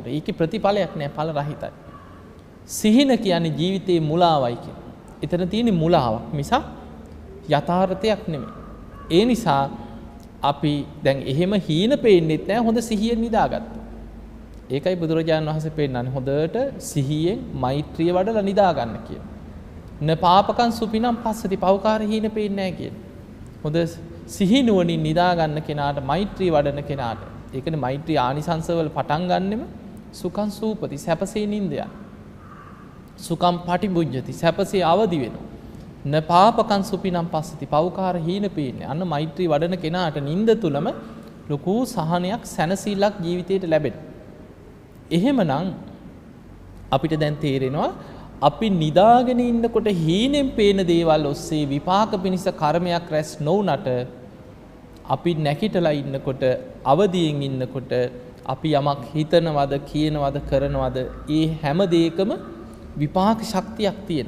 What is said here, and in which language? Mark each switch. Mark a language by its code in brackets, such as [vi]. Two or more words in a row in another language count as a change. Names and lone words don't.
[si] ඒකේ ප්‍රතිඵලයක් නැහැ ඵල රහිතයි. සිහින කියන්නේ ජීවිතේ මුලාවයි කිය. එතන තියෙන්නේ මුලාවක් මිසක් යථාර්ථයක් නෙමෙයි. ඒ නිසා අපි දැන් එහෙම හීන පේන්නෙත් නැහැ හොඳ සිහියෙන් නිදාගත්තා. ඒකයි බුදුරජාණන් වහන්සේ පෙන්නන්නේ හොඳට සිහියෙන් මෛත්‍රිය වඩලා නිදා ගන්න කියන. [pi] න පාපකං සුපිනම් පස්සති [si] පවකාර හීන පේන්නේ නැහැ කියන. හොඳ සිහි නුවණින් නිදා ගන්න කෙනාට මෛත්‍රිය වඩන කෙනාට ඒකනේ මෛත්‍රී ආනිසංසවල පටන් ගන්නෙම [pi] සුඛං සූපති [si] සැපසේ නින්දය. [pi] සුඛං පටිභුජ්ජති [si] සැපසේ අවදි වෙනවා. [pi] න පාපකං සුපිනම් පස්සති [si] පවකාර හීන පේන්නේ. අන්න මෛත්‍රී වඩන කෙනාට නින්ද තුලම ලොකු සහනයක් සැනසීලක් ජීවිතයට ලැබෙන. එහෙමනම් අපිට දැන් තේරෙනවා අපි නිදාගෙන ඉන්නකොට හීනෙන් පේන දේවල් ඔස්සේ විපාක පිණිස කර්මයක් රැස් නොවුනට අපි නැකිටලා ඉන්නකොට අවදියෙන් ඉන්නකොට අපි යමක් හිතනවද කියනවද කරනවද ඒ හැම දෙයකම විපාක ශක්තියක් තියෙනවා.